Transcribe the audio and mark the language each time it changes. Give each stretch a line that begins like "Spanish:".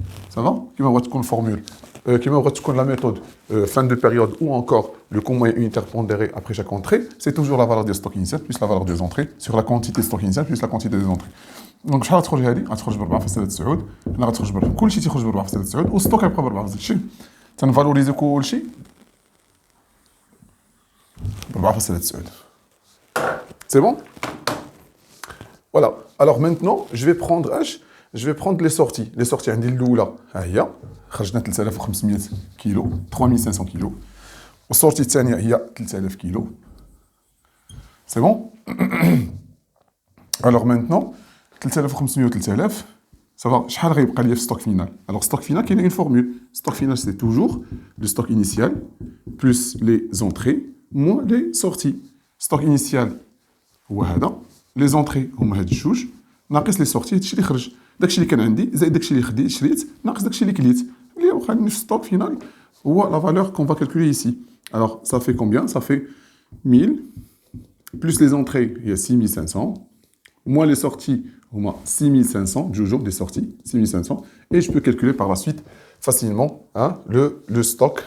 Arabic: صافا كيما بغات تكون الفورمول كيما بغات تكون لا ميثود
French: fin de période ou encore le coût moyen unitaire pondéré après chaque entrée, c'est toujours la valeur des stocks initial plus la valeur des entrées sur la quantité stock initial plus la quantité des entrées.
Arabic: دونك شحال غتخرج هذه غتخرج ب 4.9 هنا غتخرج ب كلشي تيخرج ب 4.9 والستوك غيبقى ب 4.9 تنفالوريزي كلشي ب 4.9
French: c'est bon. Voilà. Alors maintenant, je vais prendre les sorties. Les sorties
Arabic: عندي الاولى ها هي خرجنا 3500 كيلو 3500 كيلو والسورتي الثانيه هي 3000 كيلو.
French: C'est bon. Alors maintenant, 3500 3000, ça va,
Arabic: شحال غيبقى ليا في
French: stock final. Alors stock final, il y a une formule. Stock final, c'est toujours le stock initial plus les entrées moins les sorties. Stock initial
Arabic: هو هذا،
French: les entrées
Arabic: هما هاد الجوج، ناقص
French: les sorties
Arabic: هادشي اللي خرج. داكشي اللي كان عندي زائد داكشي اللي شريت ناقص داكشي اللي كليت. اللي بقى عندي في
French: stock final هو la valeur qu'on va calculer ici. Alors ça fait combien? Ça fait 1000 plus les entrées, il y a 6500. Moins les sorties, au moins 6500, toujours des sorties, 6500. Et je peux calculer par la suite facilement hein, le stock.